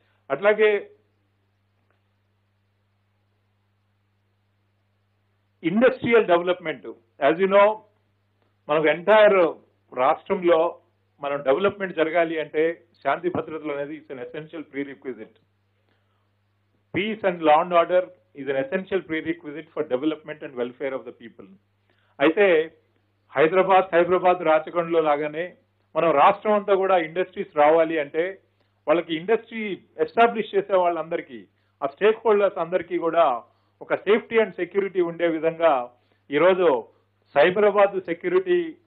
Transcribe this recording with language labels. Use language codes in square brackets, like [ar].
[te] అట్లాగే industrial development, as you know మనకు entire రాష్ట్రంలో మనం డెవలప్మెంట్ జరగాలి అంటే శాంతి భద్రతలు అనేది [en] It's an essential prerequisite. Peace and law and order is an essential prerequisite for development and welfare of the people. [te] అయితే హైదరాబాద్ రాచకొండలో లాగానే మనం రాష్ట్రం అంతా కూడా ఇండస్ట్రీస్ రావాలి అంటే వాళ్ళకి ఇండస్ట్రీ ఎస్టాబ్లిష్ చేసే వాళ్ళందరికీ ఆ స్టేక్ హోల్డర్స్ అందరికీ కూడా ఒక సేఫ్టీ అండ్ సెక్యూరిటీ ఉండే విధంగా ఈరోజు సైబరాబాద్ సెక్యూరిటీ